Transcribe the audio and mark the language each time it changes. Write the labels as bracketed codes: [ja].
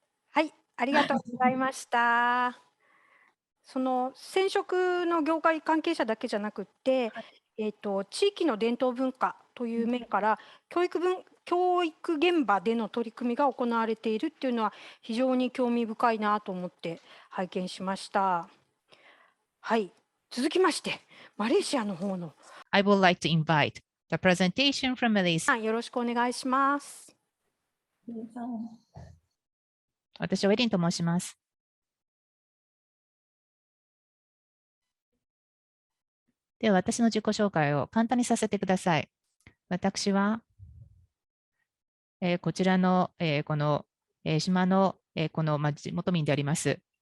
[ja] はい、ありがとうございました。その染色の業界関係者だけじゃなくて、地域の伝統文化という面から教育現場での取り組みが行われているっていうのは非常に興味深いなと思って拝見しました。はい、続きましてマレーシアの方の [en] I would like to invite the presentation from Malaysia. [ja] よろしくお願いします。私はエリンと申します。では、私の自己紹介を簡単にさせてください。私は、こちらの、この、島の、この、地元民であります。